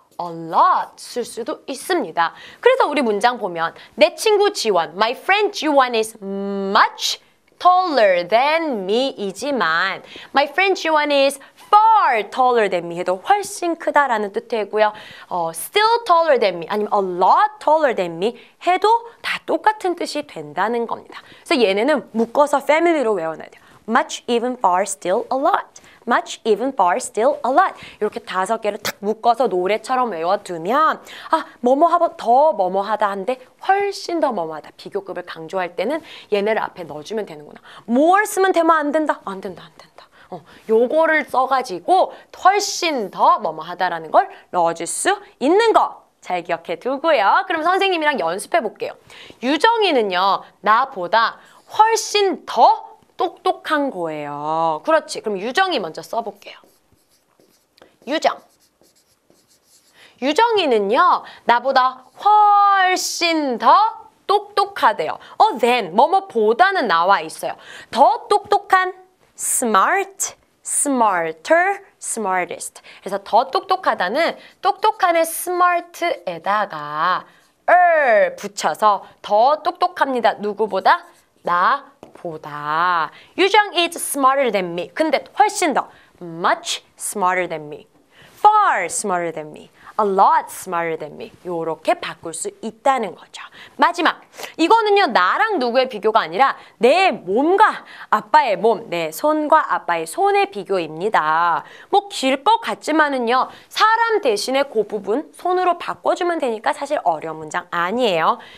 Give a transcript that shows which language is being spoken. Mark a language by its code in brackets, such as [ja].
[en] a lot [ko] 쓸 수도 있습니다. 그래서 우리 문장 보면 내 친구 [en] 지원, my friend 지원 is much taller than me [ko] 이지만 [en] my friend 지원 is far taller than me [ko] 해도 훨씬 크다라는 뜻이고요. [en] still taller than me [ko] 아니면 [en] a lot taller than me [ko] 해도 다 똑같은 뜻이 된다는 겁니다. 그래서 얘네는 묶어서 family로 외워놔야 돼요. [en] much, even, far, still, a lot. much, even, far, still, a lot. [ko] 이렇게 5개를 탁 묶어서 노래처럼 외워두면 뭐뭐하다 더 뭐뭐하다 한데 훨씬 더 뭐뭐하다. 비교급을 강조할 때는 얘네를 앞에 넣어주면 되는구나. more 쓰면 되면 안 된다. 안 된다. 요거를 써가지고 훨씬 더 뭐뭐하다라는 걸 넣어줄 수 있는 거. 잘 기억해 두고요. 그럼 선생님이랑 연습해 볼게요. 유정이는요, 나보다 훨씬 더 똑똑한 거예요. 그렇지. 그럼 유정이 먼저 써볼게요. 유정. 유정이는요, 나보다 훨씬 더 똑똑하대요. [en] then, [ko] 뭐뭐보다는 나와 있어요. 더 똑똑한, [en] smart, smarter, smartest. [ko] 그래서 더 똑똑하다는 똑똑한의 smart에다가 붙여서 더 똑똑합니다. 누구보다? 나보다. [en] 유정 is smarter than me. [ko] 근데 훨씬 더 [en] much smarter than me. far smarter than me. a lot smarter than me. [ko] 요렇게 바꿀 수 있다는 거죠. 마지막. 이거는요, 나랑 누구의 비교가 아니라 내 몸과 아빠의 몸, 내 손과 아빠의 손의 비교입니다. 뭐 길 것 같지만은요, 사람 대신에 그 부분 손으로 바꿔주면 되니까 사실 어려운 문장 아니에요.